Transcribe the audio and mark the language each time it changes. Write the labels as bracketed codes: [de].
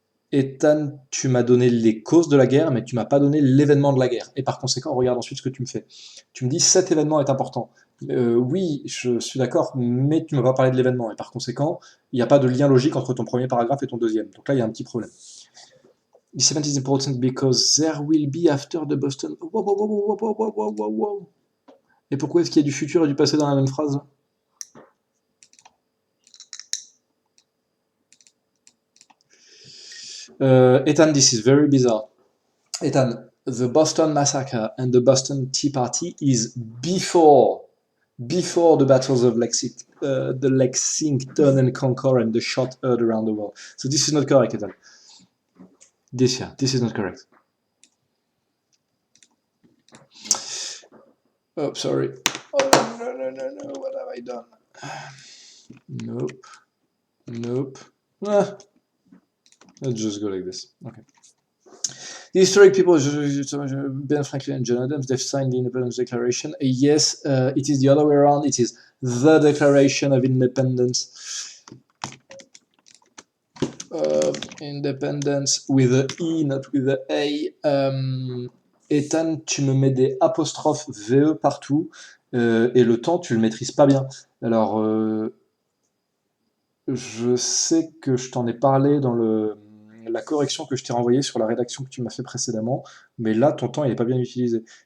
[fr] Ethan, tu m'as donné les causes de la guerre, mais tu m'as pas donné l'événement de la guerre. Et par conséquent, regarde ensuite ce que tu me fais. Tu me dis cet événement est important. Oui, je suis d'accord, mais tu m'as pas parlé de l'événement, et par conséquent, il n'y a pas de lien logique entre ton premier paragraphe et ton deuxième. Donc là, il y a un petit problème. [en] This event is important because there will be after the Boston. Wow, wow, wow, wow, wow, wow, wow, wow, wow. [fr] Et pourquoi est-ce qu'il y a du futur et du passé dans la même phrase? [en] Ethan, this is very bizarre. Ethan, the Boston Massacre and the Boston Tea Party is before the battles of the Lexington and Concord and the shot heard around the world. So this is not correct, Ethan. This is not correct. Oh, sorry. Oh, no, what have I done? Nope. Let's just go like this. Okay. The historic people, Ben Franklin and John Adams, they've signed the Independence Declaration. Yes, it is the other way around. It is the Declaration of Independence. Independence with a E, not with a A. [fr] Ethan, tu me mets des apostrophes VE partout, et le temps, tu le maîtrises pas bien. Alors, je sais que je t'en ai parlé dans la correction que je t'ai renvoyée sur la rédaction que tu m'as fait précédemment, mais là, ton temps, il n'est pas bien utilisé.